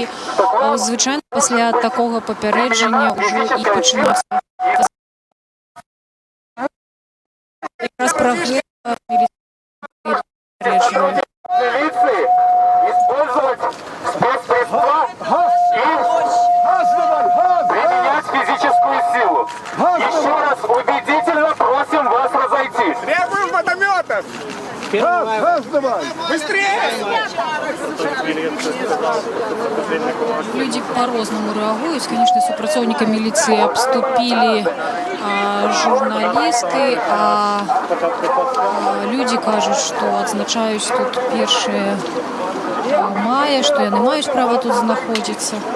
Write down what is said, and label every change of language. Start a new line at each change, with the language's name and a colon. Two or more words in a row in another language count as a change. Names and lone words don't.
Belarusian: Звычайна пасля такога папярэджання ўжо і пачынаюцца. Якраз пра гэта міліцыя папярэджвае.
Russian: Применять физическую силу. Еще раз убедительно просим вас разойтись. Требуем водометов! Газ давай! Быстрее!
Belarusian: Людзі па-рознаму рэагуюць. Канешне, супрацоўніка міліцыі абступілі журналісты, а людзі кажуць, што адзначаюць тут 1 мая, што яны маюць права тут знаходзіцца.